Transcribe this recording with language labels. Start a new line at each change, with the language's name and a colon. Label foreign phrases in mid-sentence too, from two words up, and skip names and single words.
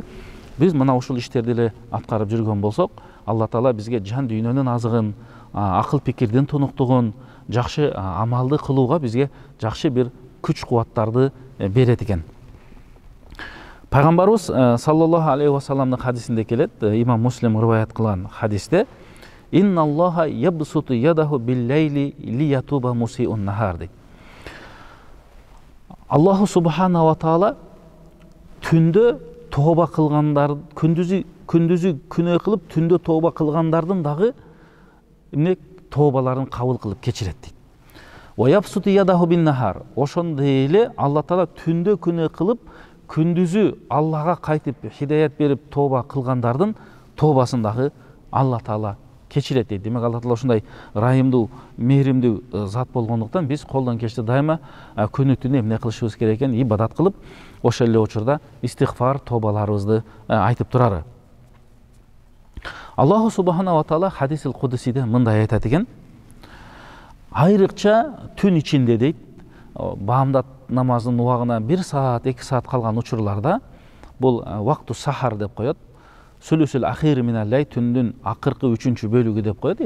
Kyrgyz: Biz мына ушул иштерди эле аткарып жүргөн болсок, Алла Таала бизге жан дүйнөнүн азыгын, акыл пикирдин тунуктугун, жакшы амалды кылууга бизге жакшы бир күч кубаттарды берет экен. Пайгамбарыбыз
Arabic: صلى الله عليه وسلم
Kyrgyz: хадисинде келет, имам Муслим риваят кылган хадисте:
Arabic: "إن الله يبسط يده بالليل ليتوب مسيء النهار" дейт. الله سبحانه وتعالى
Kyrgyz: түндө тооба кылгандар, күндүзү күнөө кылып, түндө тооба кылгандардын дагы эмне тообаларын кабыл кылып кечирет дейт.
Arabic: ويبسط يده بالنهار.
Kyrgyz: Ошондой эле Алла Таала түндө күнөө кылып, күндүзү Аллага кайтып хидаят берип тооба кылгандардын тообасын дагы Алла Таала кечирет дейт. Демек Алла Таала ушундай райымдуу, мээримдүү зат болгондуктан биз колдон келишти дайыма күнү түнү эмне кылышыбыз керек экен, ибадат кылып, ошол эле учурда истихфар, тообаларыбызды айтып турары.
Arabic: الله سبحانه وتعالى الحديث القدسي
Kyrgyz: мындай айтат экен: айрыкча түн ичинде дейт, баамдат намазынын убагына 1 саат, 2 саат калган учурларда, бул
Arabic: وقت السحر
Kyrgyz: деп коет,
Arabic: الثلث الآخر من الليل,
Kyrgyz: түндүн акыркы 3-чү бөлүгү деп коет.